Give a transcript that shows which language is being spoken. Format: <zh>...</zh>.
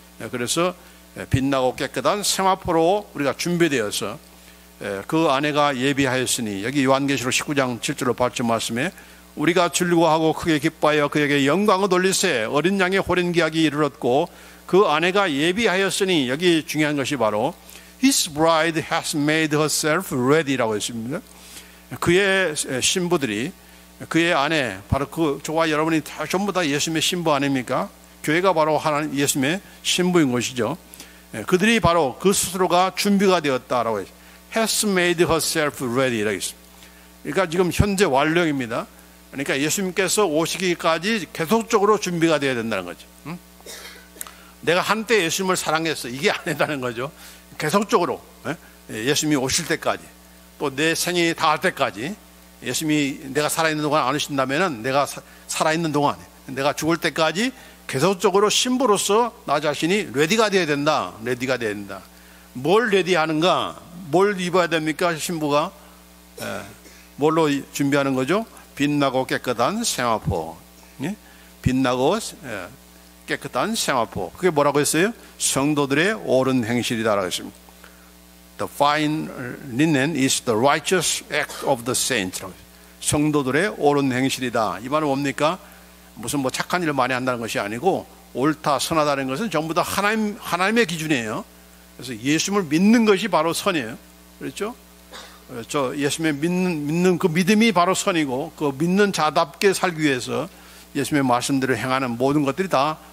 <ko>그래서 빛나고 깨끗한 세마포로 우리가 준비되어서 그 아내가 예비하였으니 여기 요한계시록 19장 7절로 8절 말씀에 우리가 즐거워하고 크게 기뻐하여 그에게 영광을 돌리세 어린 양의 호린 기약이 이르렀고 그 아내가 예비하였으니 여기 중요한 것이 바로</ko> <en>His bride has made herself ready</en> <ko>라고 했습니다. 그의 신부들이 그의 아내 바로 저와 여러분이 다 전부 다 예수님의 신부 아닙니까? 교회가 바로 하나님 예수님의 신부인 것이죠. 그들이 바로 그 스스로가 준비가 되었다라고 했습니다.</ko> <en>Has made herself ready라고 했습니다.</en> <ko>그러니까 지금 현재 완료입니다. 그러니까 예수님께서 오시기까지 계속적으로 준비가 되어야 된다는 거죠. 내가 한때 예수님을 사랑했어 이게 아니다는 거죠. 계속적으로 예수님이 오실 때까지 또 내 생이 다할 때까지 예수님이 내가 살아있는 동안 안 오신다면 내가 살아있는 동안 내가 죽을 때까지 계속적으로 신부로서 나 자신이 레디가 되어야 된다. 레디가 되어야 된다. 뭘 레디하는가? 뭘 입어야 됩니까? 신부가 뭘로 준비하는 거죠? 빛나고 깨끗한 세마포. 빛나고 깨끗한 세마포. 그게 뭐라고 했어요? 성도들의 옳은 행실이다라고 했습니다.</ko> <en>The fine linen is the righteous act of the saints.</en> <ko>성도들의 옳은 행실이다. 이 말은 뭡니까? 무슨 뭐 착한 일을 많이 한다는 것이 아니고 옳다, 선하다는 것은 전부 다 하나님의 기준이에요. 그래서 예수님을 믿는 것이 바로 선이에요. 그렇죠? 저 예수님의 믿는 그 믿음이 바로 선이고 그 믿는 자답게 살기 위해서 예수님의 말씀대로 행하는 모든 것들이 다</ko>